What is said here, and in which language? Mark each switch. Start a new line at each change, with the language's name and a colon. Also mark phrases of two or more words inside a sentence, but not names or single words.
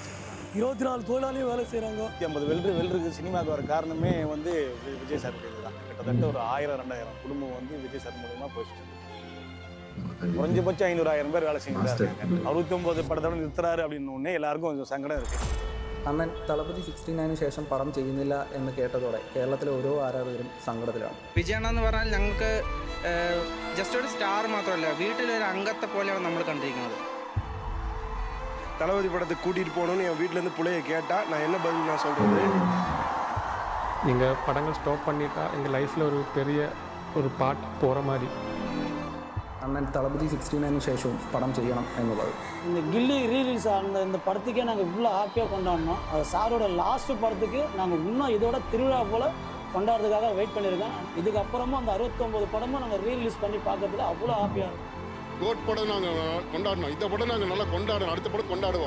Tamil: 24 தொழிலாளியும் வேலை செய்கிறாங்க. 50 வெல்டருக்கு சினிமாவுக்கு வர காரணமே விஜய் சார் தான். கிட்டத்தட்ட ஒரு 1000-2000 குடும்பம் விஜய் சார் மூலமாக போயிட்டு குறைஞ்சபட்சம் 500-1000 பேர் வேலை செஞ்சுட்டு 69 படத்தோட நிறுத்துறாரு அப்படின்னு ஒன்னே எல்லாருக்கும் கொஞ்சம் சங்கடம் இருக்குது.
Malayalam: അണ്ണൻ തളപതി 69 ശേഷം പടം ചെയ്യുന്നില്ല എന്ന് കേട്ടതോടെ കേരളത്തിലെ ഓരോ ആരാധകരും സങ്കടത്തിലാണ്. വിജയണ്ണ എന്ന് പറഞ്ഞാൽ ഞങ്ങൾക്ക് ജസ്റ്റ് ഒരു സ്റ്റാർ മാത്രമല്ല, വീട്ടിലൊരു അംഗത്തെ പോലെയാണ് നമ്മൾ കണ്ടിരിക്കുന്നത്.
Tamil: தளபதி படத்துக்கு கூட்டிகிட்டு போகணும்னு என் வீட்டிலேருந்து பிள்ளைய கேட்டால் நான் என்ன பதில் நான் சொல்கிறது? எங்கள் படங்கள் ஸ்டாப் பண்ணிட்டா எங்கள் லைஃப்பில் ஒரு பெரிய ஒரு பார்ட் போகிற மாதிரி.
Malayalam: അണ്ണൻ തളപതി 69 ശേഷവും
Tamil: படம் செய்யணும்
Malayalam: എന്നുള്ളത്.
Tamil: இந்த கில்லி ரீலீஸ் ஆன இந்த படத்துக்கே நாங்கள் இவ்வளோ ஹாப்பியாக கொண்டாடினோம். அது சாரோட லாஸ்ட் படத்துக்கு நாங்கள் இன்னும் இதோட திருவிழா போல் கொண்டாடுறதுக்காக வெயிட் பண்ணியிருக்கேன். இதுக்கப்புறமும் அந்த 69 படமும் நாங்கள் ரீலீஸ் பண்ணி பார்க்கறதுல அவ்வளோ ஹாப்பியாக இருக்கும். கோட் படம் நாங்கள் கொண்டாடணும், இந்த படம் நாங்கள் நல்லா கொண்டாடணும், அடுத்த படம் கொண்டாடுவோம்.